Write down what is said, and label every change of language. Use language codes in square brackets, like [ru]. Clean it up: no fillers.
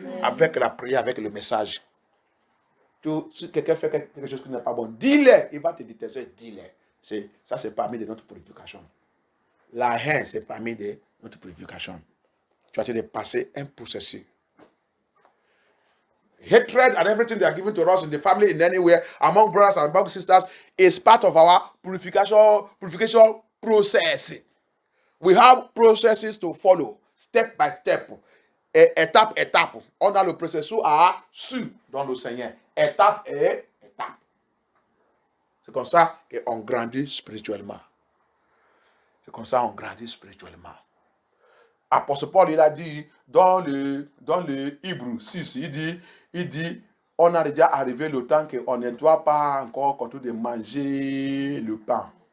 [fr] Avec la prière, avec le message. Si quelqu'un fait quelque chose qui n'est pas bon, dis-le. Il va te détester, dis-le. Ça, c'est parmi de notre purification. La haine, c'est parmi de notre purification. Tu as été passer un processus. [en] Hatred and everything they are given to us in the family, in anywhere, among brothers and among sisters, is part of our purification process. We have processes to follow, step by step, étape. [fr] On a le processus à suivre dans le Seigneur, étape et étape. C'est comme ça qu'on grandit spirituellement. C'est comme ça qu'on grandit spirituellement. Apôtre Paul, il a dit dans le Hébreux 6, il dit, on a déjà arrivé le temps qu'on ne doit pas encore continuer de manger le pain.